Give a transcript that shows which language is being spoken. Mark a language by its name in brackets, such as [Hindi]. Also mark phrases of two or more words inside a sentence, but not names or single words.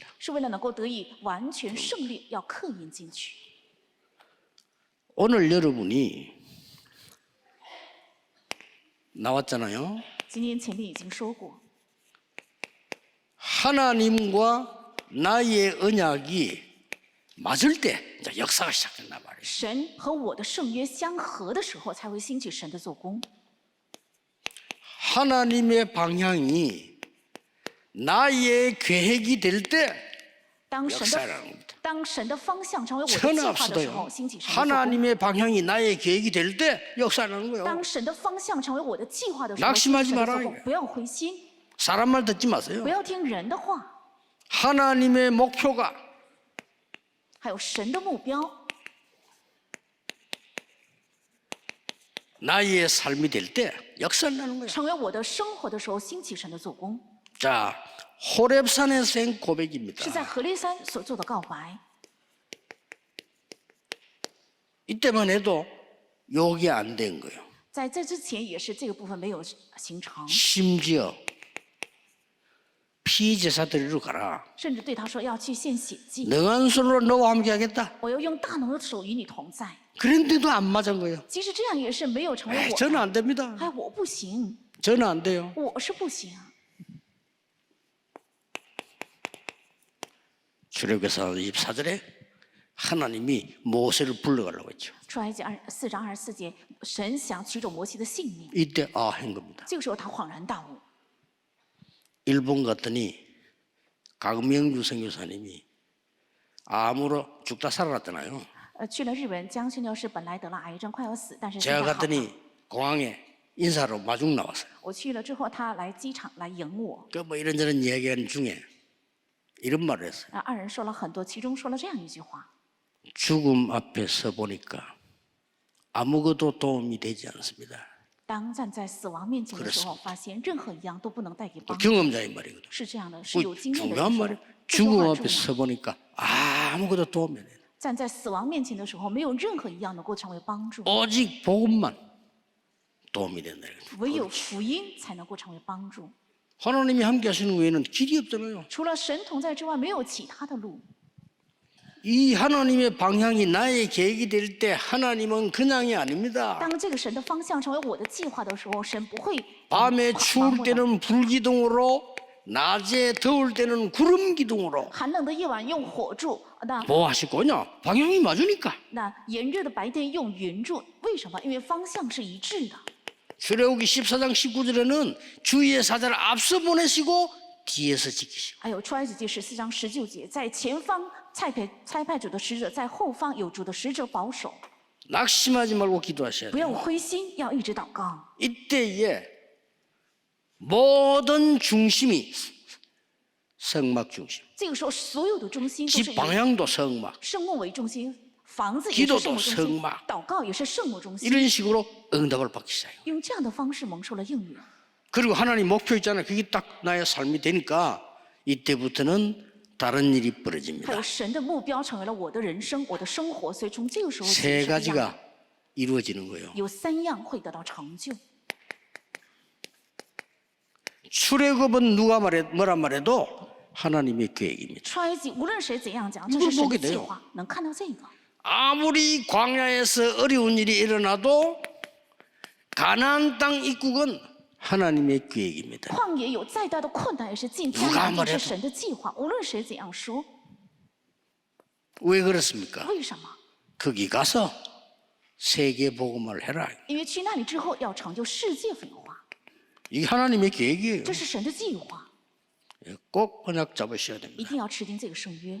[Chinese] 是为了能够得以完全胜利，要刻印进去。 [Korean] 오늘 여러분이 나왔잖아요. [Chinese] 今天前面已经说过， [Korean] 하나님과 나의 언약이 맞을 때 이제 역사가 시작된단 말이에요. [Chinese] 神和我的圣约相合的时候，才会兴起神的做工。 [Korean] 하나님의 방향이 나의 계획이 될 때 [Chinese] 当神 [Korean] 역사라는 [Chinese] 的 [Korean] 겁니다. [Chinese] 当神的方向成为我的计划的时 [Korean] 천하없어도요. [Chinese] 候，兴起神的做工。 [Korean] 하나님의 방향이 나의 계획이 될 때 역사라는 거예요. [Chinese] 当神的方向成为我的计划的时候， [Korean] 낙심하지 [Chinese] 神的做 [Korean] 마라 [Chinese] 工不要灰心， [Korean] 사람 말 듣지 마세요. [Chinese] 不要听人的话， [Korean] 하나님의 목표가 [Chinese] 还有神的目标， [Korean] 나의 삶이 될 때 역사라는 거예요. [Chinese] 成为我的生活的时候，兴起神的做工， [Korean] 자, 호렙산에서 한 고백입니다. [Chinese] 是在何烈山所做的告白。 [Korean] 이때만 해도 요게 안 된 거예요. [Chinese] 在这之前，也是这个部分没有形成， [Korean] 심지어 피제사 드리러 가라. [Chinese] 甚至对他说要去献血祭， [Korean] 능한 손으로 너와 함께 하겠다. [Chinese] 我要用大能的手与你同在。 [Korean] 그런데도 안 맞은 거예요. [Chinese] 即使这样，也是没有成为 [Korean] 에이, [Chinese] 我 [Korean] 저는 [Chinese] 的。 [Korean] 안 됩니다. [Chinese] 哎，我不行， [Korean] 저는 안 돼요. [Chinese] 我是不行。 [Korean] 출애굽기서 24절에 하나님이 모세를 불러가려고 했죠. [Chinese] 出埃及4章24节，神想取走摩西的性命， [Korean] 이때 한 겁니다. [Chinese] 这个时候他恍然大悟。 [Korean] 일본 갔더니 강명주 선교사님이 암으로 죽다 살아났잖아요. [Chinese] 去了日本，江宣教士本来得了癌症，快要死，但是现 [Korean] 제가 [Chinese] 在好了。 [Korean] 갔더니 공항에 인사로 마중 나왔어요. [Chinese] 我去了之后，他来机场来迎我。 [Korean] 그 뭐 이런저런 이야기하는 중에 이런 말을 했어요. [Chinese] 二人说了很多，其中说了这样一句话： [Korean] 죽음 앞에 서 보니까 아무것도 도움이 되지 않습니다. [Chinese] 当站在死亡面前的时候，发现任何一样都不能带给 [Korean] 그 [Chinese] 帮助。 [Korean] 경험자의 말이거든. [Chinese] 是这样的，是 [Korean] 그 [Chinese] 有经验的 [Korean] 중요한 [Chinese] 人说 [Korean] 말이야. [Chinese] 这句 [Korean] 죽음 [Chinese] 话 [Korean] 앞에 [Chinese] 重要。 [Korean] 서 보니까 아무것도 도움이 안 돼. [Chinese] 站在死亡面前的时候，没有任何一样能够成为帮助， [Korean] 오직 복음만 도움이 된다. [Chinese] 唯有福音才能够成为帮助。 [Korean] 하나님이 함께 하시는 외에는 길이 없잖아요. [Chinese] 除了神同在之外，没有其他的路。 [Korean] 이 하나님의 방향이 나의 계획이 될 때 하나님은 그냥이 아닙니다. [Chinese] 当这个神的方向成为我的计划的时候，神不会 [Korean] 밤에 [Chinese] 盲 [Korean] 추울 [Chinese] 目的。 [Korean] 때는 불기둥으로 낮에 더울 때는 구름 기둥으로 [Chinese] 寒冷的夜晚用火柱，那 [Korean] 뭐 하실 거냐? 방향이 맞으니까. [Chinese] 炎热的白天用云柱，为什么？因为方向是一致的。 [Korean] 출애굽기 14장 19절에는 주의 사자를 앞서 보내시고 뒤에서 지키시고 [Chinese] 还有出埃及记14章19节，在前方差派主的使者，在后方有主的使者保守。 [Korean] 낙심하지 말고 기도하셔야 [Chinese] 不 [Korean] 돼요. [Chinese] 要灰心，要一直祷告。 [Korean] 이때에 모든 중심이 성막 중심, [Chinese] 这个时候，所有的中心都是 [Korean] 집 [Chinese] 以 [Korean] 방향도 성막, [Chinese] 圣幕为中心，房子也是 [Korean] 기도도 [Chinese] 圣幕中心 [Korean] 성막 ， [Chinese] 祷告也是圣幕中心。 [Korean] 이런 식으로 응답을 받기 시작해요. [Chinese] 用这样的方式蒙受了应允。 [Korean] 그리고 하나님 목표 있잖아요. 그게 딱 나의 삶이 되니까 이때부터는 다른 일이 [Chinese] 还 [Korean] 벌어집니다. [Chinese] 有神的目标成为了我的人生，我的生活，所以从这个时候起 [Korean] 세 [Chinese] 是不一样的 [Korean] 가지가 이루어지는 거예요. [Chinese] 有3样会得到成就。 [Korean] 출애굽은 누가 뭐란 말해도 하나님의 계획입니다. [Chinese] 出埃及无论谁怎样讲，这 [Korean] 이걸 [Chinese] 是神 [Korean] 보게 [Chinese] 的计 [Korean] 돼요 [Chinese] 划，能看到这个。 [Korean] 아무리 광야에서 어려운 일이 일어나도 가나안 땅 입국은 하나님의 계획입니다. [Chinese] 旷野有再大的困难，也是进迦 [Korean] 누가 [Chinese] 南地 [Korean] 말해도 [Chinese] 是神的计划。无论谁怎样说， [Korean] 왜 그렇습니까? [Chinese] 为什么？ [Korean] 거기 가서 세계 복음을 해라. [Chinese] 因为去那里之后要成就世界文化， [Korean] 이게 하나님의 계획이에요. [Chinese] 这是神的计划， [Korean] 꼭 언약 잡으셔야 [Chinese] 一 [Korean] 됩니다. [Chinese] 定要持定这个圣约。